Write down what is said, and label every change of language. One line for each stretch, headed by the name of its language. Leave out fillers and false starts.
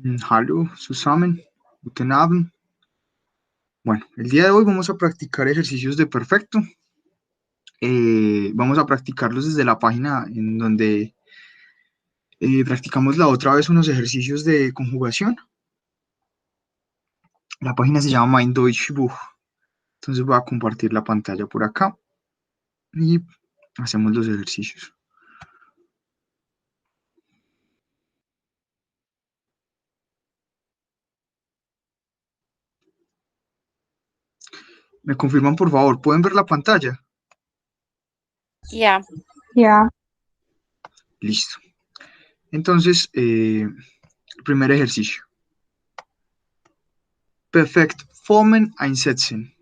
German: Hallo zusammen, guten Abend.
Spanish: Bueno, el día de hoy vamos a practicar ejercicios de perfecto. Vamos a practicarlos desde la página en donde practicamos la otra vez unos ejercicios de conjugación. La página se llama Mein Deutsch Buch. Entonces voy a compartir la pantalla por acá y hacemos los ejercicios. ¿Me confirman, por favor? ¿Pueden ver la pantalla?
German: Ja. Ja,
Spanish: Listo. Entonces, el primer ejercicio.
German: Perfekt formen einsetzen.